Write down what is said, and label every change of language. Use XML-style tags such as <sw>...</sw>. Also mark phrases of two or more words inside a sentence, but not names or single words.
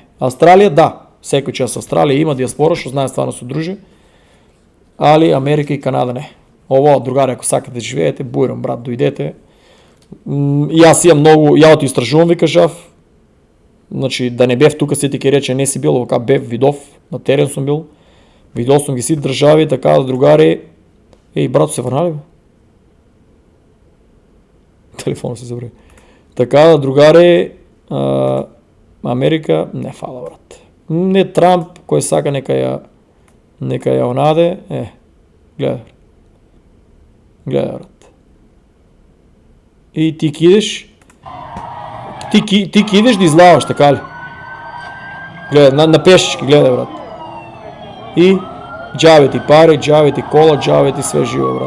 <mk>Австралија, да, секој час Австралија има диаспора што знае стварно се дружи. Али Америка и Канада не. Ово, другари, ако сакате да живеете, бујрам, брат, дојдете. Јас имам многу, ја ото истражувам, ви кажав. Значи, да не бев тука, се ти ке рече, не си бил, ока бев, видов, на терен сум бил.</mk> <bg>Видел съм ги си държави, така да другари. Ей, брато, се върнали, бе? Телефона се забрави.</bg> <mk>Така да другари, Америка, не фала, брат. Не Трамп, кој сака нека ја онаде,</mk> <bg>гледай, брат. И ти кидеш, ти кидеш да излаваш, така ли? Гледай, на пешечки, гледай, брат. И джаве ти пари, джаве ти кола, джаве ти све живо, брат.</bg>